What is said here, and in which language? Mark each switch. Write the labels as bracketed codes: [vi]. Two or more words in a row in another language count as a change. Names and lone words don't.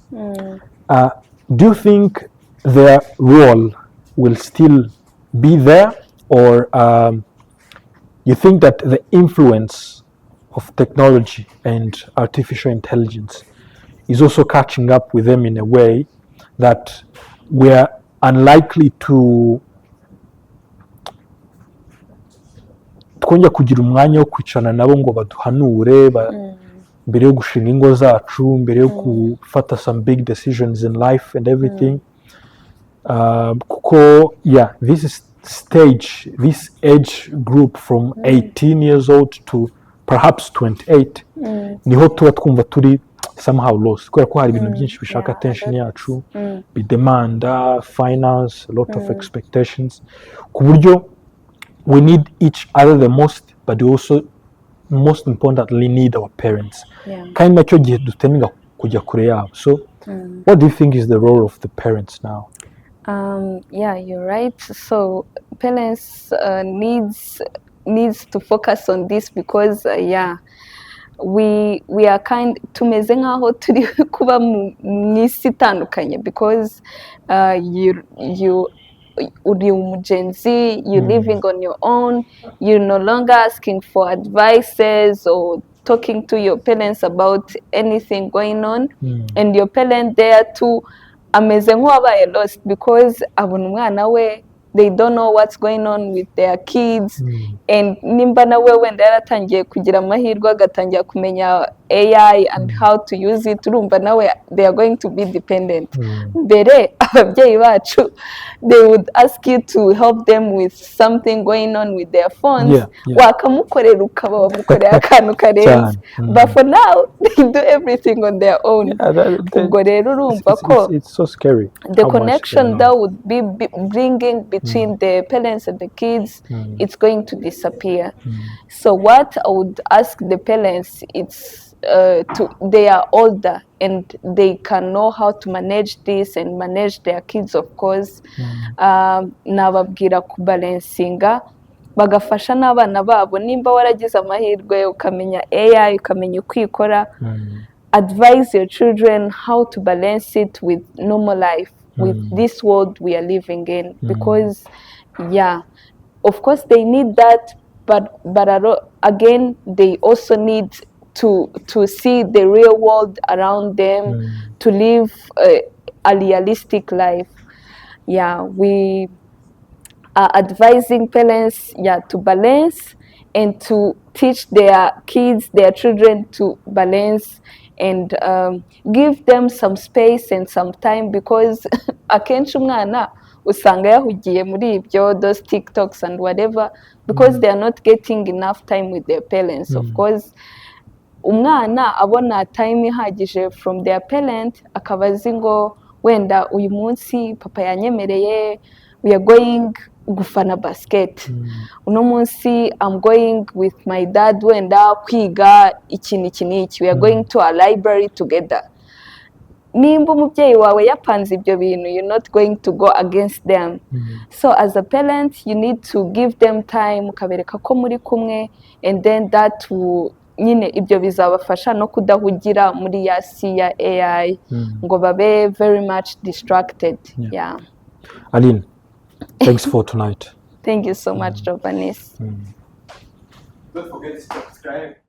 [en] Do you think their role will still be there, or you think that the influence of technology and artificial intelligence is also catching up with them in a way that we are unlikely to [rw] twongera kugira umwanya wo kwicarana nabo ngo baduhanure mbere yo gushinga ingo zacu, mbere yo gufata [en] some big decisions in life and everything, kuko yeah, this age group from 18 years old to perhaps 28 [rw] niho tuba twumva turi [en] somehow lost, [rw] kubera ko hari ibintu byinshi bishaka attention yacu, bidemanda finance, [en] a lot of expectations, [rw] ku buryo [en] we need each other the most, but we also most importantly need our parents. [rw] Kandi nacyo gihe duteninga kujya kure yabo. [en] So what do you think is the role of the parents now? Yeah, you're right. So parents needs to focus on this, because we are [rw] tumeze nkaho turi kuba mu isi itandukanye, [en] because you [rw] uri umugenzi, [en] you living on your own, you're no longer asking for advices or talking to your parents about anything going on, and your parent there too [rw] ameze nk'uwabaye [en] lost because [rw] abona umwana we, [en] they don't know what's going on with their kids, and [rw] nimba nawe wenda yaratangiye kugira amahirwe agatangira kumenya AI [en] and how to use it, [rw] urumva nawe [en] they are going to be dependent. [rw] Mbere ababyeyi bacu, [en] they would ask you to help them with something going on with their phones, [rw] wakamukorera ukaba wamukorera akantu karenze, [en] but for now they do everything on their own. [rw] Ubwo rero urumva ko [en] it's so scary the connection that would be bringing between the parents and the kids, it's going to disappear. So what I would ask the parents, it's they are older and they can know how to manage this and manage their kids, of course. [rw] Nababwira kubalansinga bagafasha n'abana babo, nimba waragize amahirwe ukamenya AI, ukamenya uko ikora, [en] advise your children how to balance it with normal life, with this world we are living in, because of course they need that, but again they also need to see the real world around them, to live a realistic life. We are advising parents to balance and to teach their kids, their children to balance, and give them some space and some time, because [rw] akenshi umwana usanga yahugiye muri ibyo, [en] those TikToks and whatever, because they are not getting enough time with their parents. Of course [rw] umwana abona [en] time ihagije from their parent, [rw] akaba azi ngo wenda uyu munsi papa yanyemereye [en] we are going [rw] gufana basket, uno munsi [en] I'm going with my dad [rw] wenda kwiga iki n'iki, [en] we are going to a library together. [rw] Nimba umubyeyi wawe yapanze ibyo bintu, [en] you're not going to go against them. So as a parent you need to give them time, [rw] ukabereka ko muri kumwe, [en] and then that will [rw] nyine ibyo bizabafasha no kudahugira muri ya si ya AI ngo babe [en] very much distracted. Aline, thanks for tonight. Thank you so much, Vanessa. Don't forget to subscribe.